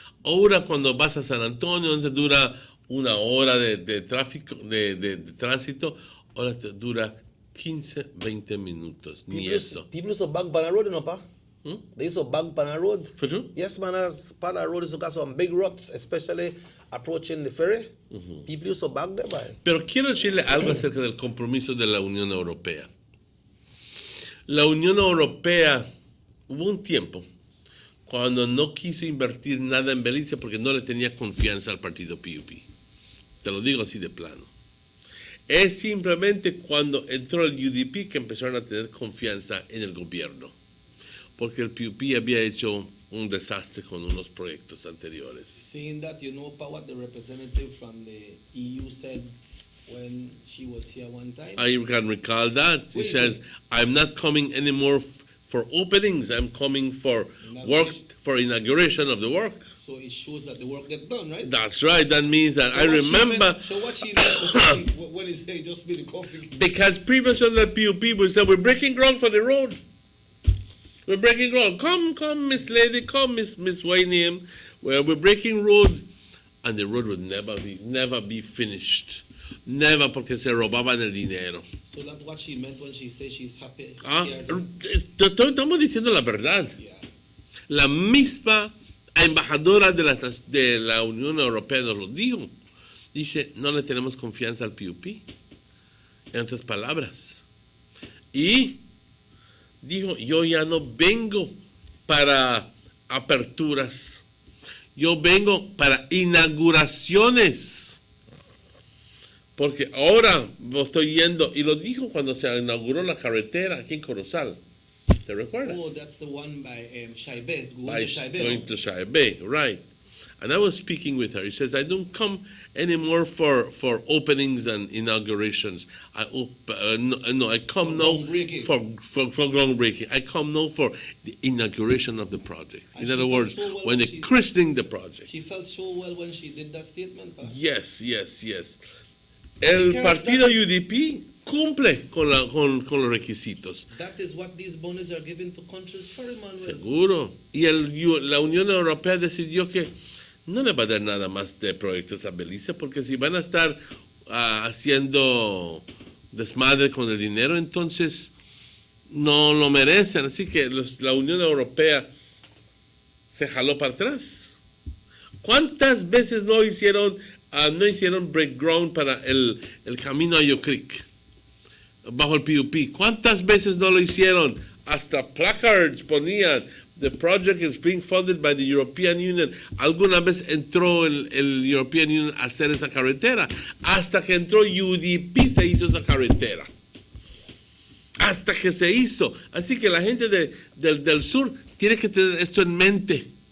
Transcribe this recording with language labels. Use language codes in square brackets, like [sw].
[es] Ahora cuando vas a San Antonio, donde dura una hora de tráfico, de tránsito, ahora te dura 15, 20 minutos. Ni eso. [en] People used to bang Banner Road, you know, pa? They used to bang Banner Road. For true? Yes, man, Banner Road used to got some big ruts, especially approaching the ferry. People used to bang there by. [es] Pero quiero decirle algo acerca del compromiso de la Unión Europea. La Unión Europea, hubo un tiempo cuando no quiso invertir nada en Belice porque no le tenía confianza al partido PUP. Te lo digo así de plano. Es simplemente cuando entró el UDP que empezaron a tener confianza en el gobierno, porque el PUP había hecho un desastre con unos proyectos anteriores. [en] Seeing that, you know, pa, what the representative from the EU said when she was here one time? I can recall that. She says, I'm not coming anymore for openings, I'm coming for work, for inauguration of the work. So it shows that the work get done, right? That's right. That means that I remember. So what she meant when he said just be the coffee? Because previously the PUP would say, we're breaking ground for the road. We're breaking ground. Come, Miss Lady, come, Miss Wayne. We're breaking road. And the road would never be finished. Never, [es] porque se robaban el dinero. [en] So that's what she meant when she said she's happy. [es] Estamos diciendo la verdad. La misma embajadora de la Unión Europea nos lo dijo. Dice, no le tenemos confianza al PUP. En otras palabras. Y dijo, yo ya no vengo para aperturas. Yo vengo para inauguraciones. Porque ahora estoy yendo, y lo dijo cuando se inauguró la carretera aquí en Corozal. ¿Te recuerdas? [en] Oh, that's the one by Shaibet, Going to Shaibet, right. And I was speaking with her. He says, I don't come anymore for openings and inaugurations. I come now for groundbreaking. I come now for the inauguration of the project. In other words, when they're christening the project. She felt so well when she did that statement. Yes. [es] El partido UDP cumple con los requisitos. [en] That is what these bonies are given to countries for, Emmanuel. [es] Seguro. Y la Unión Europea decidió que no le va a dar nada más de proyectos a Belice, porque si van a estar haciendo desmadre con el dinero, entonces no lo merecen. Así que la Unión Europea se jaló para atrás. ¿Cuántas veces no hicieron [en] break ground [es] para el camino a Yo Creek bajo el PUP? ¿Cuántas veces no lo hicieron? Hasta placards ponían, [en] the project is being funded by the European Union. [es] Alguna vez entró el European Union a hacer esa carretera. Hasta que entró UDP se hizo esa carretera. Hasta que se hizo. Así que la gente del sur tiene que tener esto en mente.